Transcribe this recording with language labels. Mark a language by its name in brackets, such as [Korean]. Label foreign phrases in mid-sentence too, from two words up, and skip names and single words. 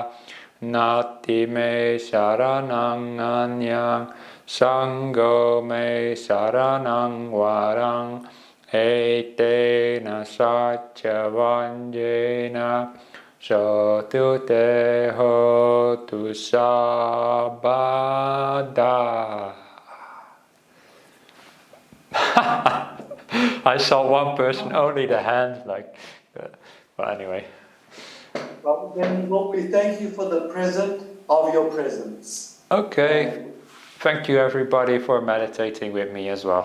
[Pali] Nati me saranang anyang Sangho me saranang varang etena satya vanjena sotu te hotu sabada. [English] I saw one person, only the hand, well, anyway. Well, then, Lord, we thank you for the present of your presence. Okay. Thank you everybody for meditating with me as well.